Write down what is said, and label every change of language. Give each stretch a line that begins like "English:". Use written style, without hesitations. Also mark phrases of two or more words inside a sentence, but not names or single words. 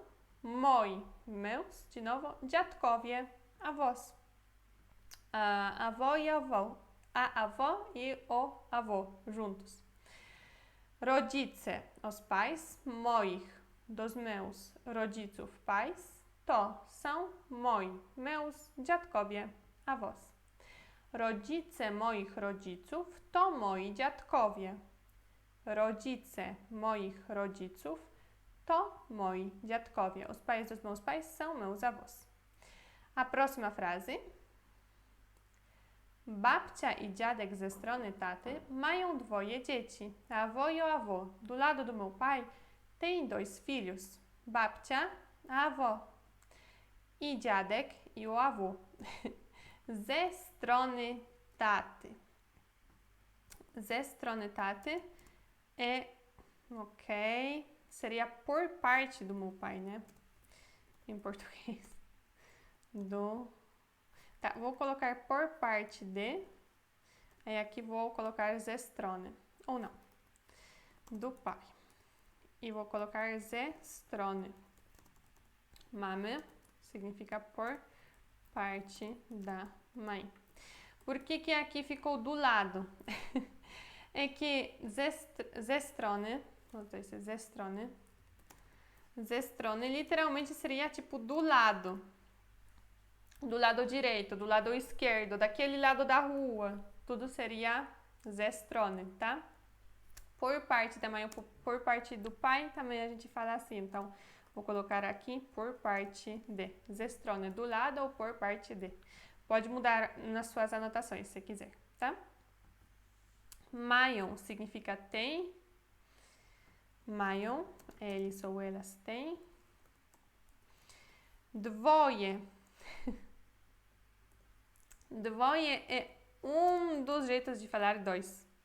Portuguese: Moi, meus, de novo. Dziadkowie, avós. A avó e avó. A avó e o avô, juntos. Rodzice, os pais. Moich, dos meus. Rodziców, pais. To, são. Moi, meus. Dziadkowie, avós.
Polish: Rodzice moich rodziców to moi dziadkowie. Rodzice moich rodziców to moi dziadkowie.
Portuguese: Os pais dos meus pais são meus avós. A próxima frase.
Polish: Babcia i dziadek ze strony taty mają dwoje dzieci.
Portuguese: A avó e o avô do lado do meu pai tem dois filhos. Babcia, a avó.
Polish: I dziadek
Portuguese: e o avô.
Polish: Ze strony taty. Ze strony taty
Portuguese: é, ok, seria por parte do meu pai, né? Em português. Tá, vou colocar por parte de. Aí aqui vou colocar
Polish: ze strony,
Portuguese: ou não, do pai. E vou colocar
Polish: ze strony mamy,
Portuguese: significa por parte da mãe. Por que aqui ficou do lado? É que
Polish: ze strony, ze strony
Portuguese: literalmente seria tipo do lado direito, do lado esquerdo, daquele lado da rua, tudo seria
Polish: ze strony,
Portuguese: tá? Por parte da mãe ou por parte do pai, também a gente fala assim, então vou colocar aqui por parte de.
Polish: Ze strony,
Portuguese: do lado ou por parte de. Pode mudar nas suas anotações, se quiser, tá? Mają significa tem. Mają, eles ou elas têm.
Polish: Dwoje Dwoje
Portuguese: é um dos jeitos de falar dois.